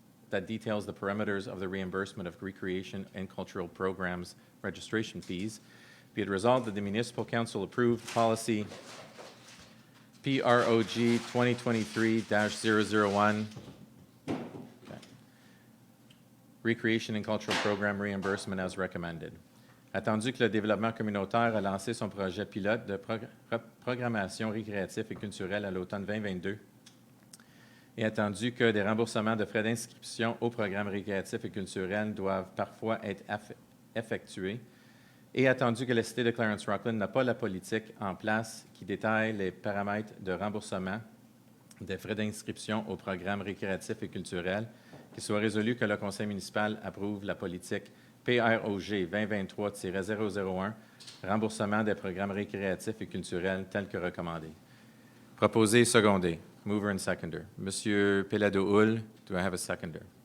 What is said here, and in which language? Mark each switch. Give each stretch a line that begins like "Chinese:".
English: the parameters of the reimbursement of recreation and cultural programs registration fees, be it resolved that the Municipal Council approved policy PROG 2023-001, Recreation and Cultural Program Reimbursement as recommended.
French: Attendu que le développement communautaire a lancé son projet pilote de programmation récréatif et culturelle à l'automne 2022, et attendu que des remboursements de frais d'inscription au programme récréatif et culturel doivent parfois être effectués, et attendu que la Cité de Clarence-Rockland n'a pas la politique en place qui détaille les paramètres de remboursement des frais d'inscription au programme récréatif et culturel, qu'il soit résolu que le conseil municipal approuve la politique PROG 2023-001, remboursement des programmes récréatifs et culturels tels que recommandés. Proposé et secondé.
English: Mover and seconder. Monsieur Pelado-Hull, do I have a seconder?